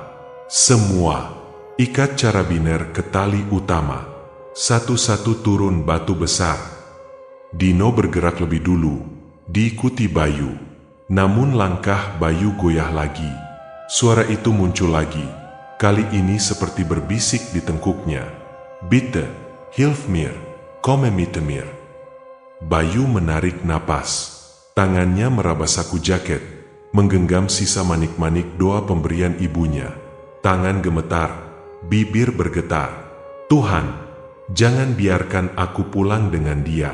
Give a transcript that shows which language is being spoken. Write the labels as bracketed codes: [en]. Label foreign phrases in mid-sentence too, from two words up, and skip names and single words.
[id] Semua, ikat carabiner ke tali utama. Satu-satu turun batu besar. Dino bergerak lebih dulu, diikuti Bayu. Namun langkah Bayu goyah lagi. Suara itu muncul lagi, kali ini seperti berbisik di tengkuknya. [de] Bitte, hilf mir, komme mit mir. [id] Bayu menarik napas. Tangannya meraba saku jaket, menggenggam sisa manik-manik doa pemberian ibunya. Tangan gemetar, bibir bergetar. Tuhan, jangan biarkan aku pulang dengan dia.